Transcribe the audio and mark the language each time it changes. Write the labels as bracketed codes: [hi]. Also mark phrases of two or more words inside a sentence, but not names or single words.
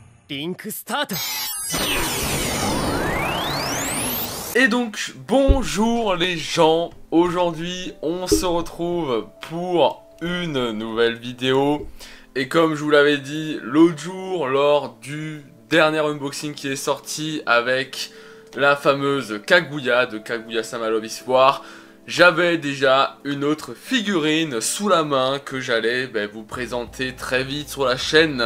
[ja] リンクスタート。 [fr] Et donc, bonjour les gens, aujourd'hui on se retrouve pour une nouvelle vidéo. Et comme je vous l'avais dit l'autre jour lors du dernier unboxing qui est sorti avec la fameuse Kaguya de Kaguya-sama Love is War, j'avais déjà une autre figurine sous la main que j'allais vous présenter très vite sur la chaîne.